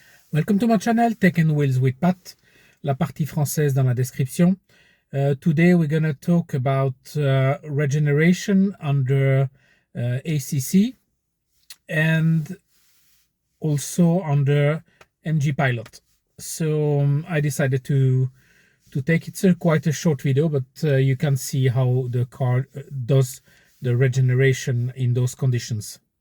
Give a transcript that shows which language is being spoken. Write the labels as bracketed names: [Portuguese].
[English] Welcome to my channel, Tech and Wheels with Pat. [French] La partie française dans la description. [English] Today we're going to talk about regeneration under ACC and also under MG-Pilot. So I decided to take it's quite a short video, but you can see how the car does the regeneration in those conditions.